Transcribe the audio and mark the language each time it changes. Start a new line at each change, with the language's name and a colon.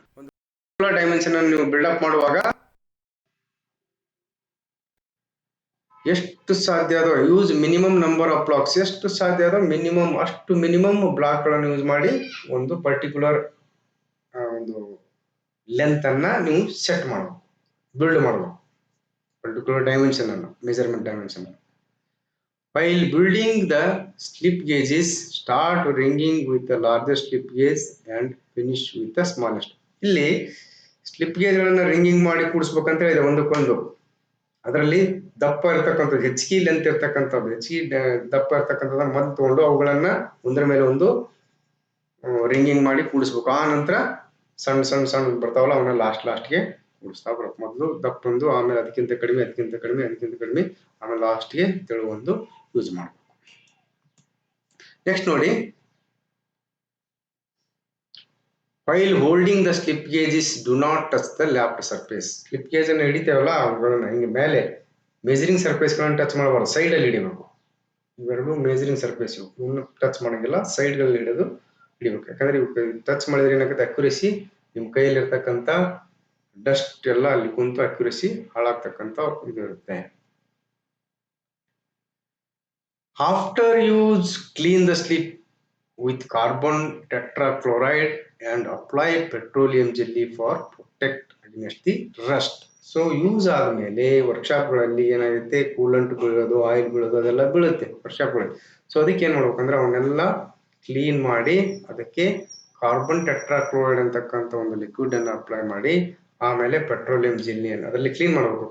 Kannada: ಒಂದು particular dimension ಅನ್ನು ನೀವು ಬಿಲ್ಡಪ್ ಮಾಡುವಾಗ ಎಷ್ಟು ಸಾಧ್ಯ ಅದೋ use minimum number of blocks, ಎಷ್ಟು ಸಾಧ್ಯ ಅದೋ ಮಿನಿಮಮ್, ಅಷ್ಟು ಮಿನಿಮಮ್ ಬ್ಲಾಕ್ಗಳನ್ನು ಯೂಸ್ ಮಾಡಿ ಒಂದು ಪರ್ಟಿಕ್ಯುಲರ್ ಒಂದು ಲೆಂತ್ ಅನ್ನ ನೀವು ಸೆಟ್ ಮಾಡಬೇಕು, ಬಿಲ್ಡ್ ಮಾಡಬೇಕು. ಪರ್ಟಿಕ್ಯುಲರ್ ಡೈಮೆನ್ಷನ್ ಅನ್ನು, measurement dimension.
English: While building the slip gauges, start ringing with the largest slip gauge and finish with the smallest.
Kannada: ಇಲ್ಲಿ ಸ್ಲಿಪ್ ಗೇಜ್ಗಳನ್ನು ರಿಂಗಿಂಗ್ ಮಾಡಿ ಕೂಡಿಸ್ಬೇಕಂತ ಹೇಳಿದೆ ಒಂದಕ್ಕೊಂದು. ಅದರಲ್ಲಿ ದಪ್ಪ ಇರ್ತಕ್ಕಂಥದ್ದು, ಹೆಚ್ಚಿಗೆ ಲೆಂತ್ ಇರ್ತಕ್ಕಂಥದ್ದು, ಹೆಚ್ಚಿಗೆ ದಪ್ಪ ಇರ್ತಕ್ಕಂಥದ್ದನ್ನು ಮೊದಲು ತಗೊಂಡು ಅವುಗಳನ್ನ ಒಂದರ ಮೇಲೆ ಒಂದು ರಿಂಗಿಂಗ್ ಮಾಡಿ ಕೂಡಿಸ್ಬೇಕು. ಆ ನಂತರ ಸಣ್ಣ ಸಣ್ಣ ಸಣ್ಣ ಬರ್ತಾವಲ್ಲ ಅವನ್ನ ಲಾಸ್ಟ್ಗೆ ಕೂಡಿಸ್ತಾ ಬರುತ್ತೆ. ಮೊದಲು ದಪ್ಪೊಂದು, ಆಮೇಲೆ ಅದಕ್ಕಿಂತ ಕಡಿಮೆ, ಅದಕ್ಕಿಂತ ಕಡಿಮೆ, ಅದಕ್ಕಿಂತ ಕಡಿಮೆ, ಆಮೇಲೆ ಲಾಸ್ಟ್ಗೆ ತೆಳುವೊಂದು ಯೂಸ್ ಮಾಡಬೇಕು. ನೆಕ್ಸ್ಟ್ ನೋಡಿ,
English: While holding the slip gauges do not touch the lapped surface.
Kannada: Slip gauge ಅನ್ನು ಹಿಡಿತೇವಲ್ಲ ಅವುಗಳನ್ನ ಹಿಂಗೆ ಮೇಲೆ ಮೆಜರಿಂಗ್ ಸರ್ಫೇಸ್ಗಳನ್ನು ಟಚ್ ಮಾಡಬಾರ್ದು, ಸೈಡ್ ಅಲ್ಲಿ ಹಿಡಿಬೇಕು. ಇವೆರಡು ಮೆಜರಿಂಗ್ ಸರ್ಫೇಸ್, ಇವನ್ನು ಟಚ್ ಮಾಡಂಗಿಲ್ಲ, ಸೈಡ್ಗಳಲ್ಲಿ ಹಿಡಿಬೇಕು. ಯಾಕಂದ್ರೆ ಇವು ಟಚ್ ಮಾಡಿದ್ರೆ ಏನಾಗುತ್ತೆ, ಅಕ್ಯುರೇಸಿ ನಿಮ್ಮ ಕೈಯಲ್ಲಿ ಇರ್ತಕ್ಕಂಥ ಡಸ್ಟ್ ಎಲ್ಲ ಅಲ್ಲಿ ಕುಂತು ಅಕ್ಯುರೇಸಿ ಹಾಳಾಗ್ತಕ್ಕಂಥ ಇದು ಇರುತ್ತೆ.
English: After use clean the slip with carbon tetrachloride and apply petroleum jelly for protect against the rust.
Kannada: So use ಆದಮೇಲೆ ವರ್ಕ್ಶಾಪ್ಗಳಲ್ಲಿ ಏನಾಗುತ್ತೆ, ಕೂಲಂಟ್ ಬೀಳೋದು, ಆಯಿಲ್ ಬೀಳೋದು ಅದೆಲ್ಲ ಬೀಳುತ್ತೆ ವರ್ಕ್ಶಾಪ್ಗಳಲ್ಲಿ. ಸೊ ಅದಕ್ಕೆ ಏನು ಮಾಡ್ಬೇಕಂದ್ರೆ ಅವನ್ನೆಲ್ಲ ಕ್ಲೀನ್ ಮಾಡಿ ಅದಕ್ಕೆ ಕಾರ್ಬನ್ ಟೆಟ್ರಾಕ್ಲೋರೈಡ್ ಅಂತಕ್ಕಂಥ ಒಂದು ಲಿಕ್ವಿಡ್ ಅನ್ನು ಅಪ್ಲೈ ಮಾಡಿ, ಆಮೇಲೆ ಪೆಟ್ರೋಲಿಯಂ ಜೆಲ್ಲಿಯನ್ನು ಅದರಲ್ಲಿ ಕ್ಲೀನ್ ಮಾಡಬೇಕು.